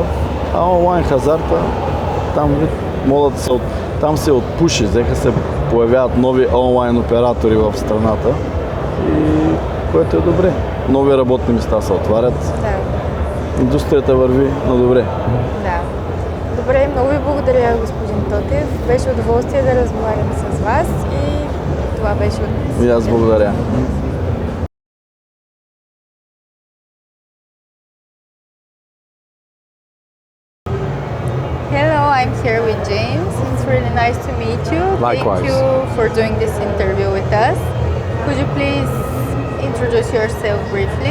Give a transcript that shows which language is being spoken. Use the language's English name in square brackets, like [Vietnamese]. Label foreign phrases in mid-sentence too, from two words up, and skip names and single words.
[Bulgarian] А онлайн хазарта, там модата там се отпуши, взеха се появяват нови онлайн оператори в страната, и което е добре. Нови работни места се отварят. Да. Индустрията върви на добре. Да. Добре, много ви благодаря, господин Тотев. Беше удоволствие да разговарям с вас и това беше от... И аз благодаря. [English] Hello, I'm here with James. It's really nice to meet you. Likewise. Thank you for doing this interview with us. Could you please introduce yourself briefly?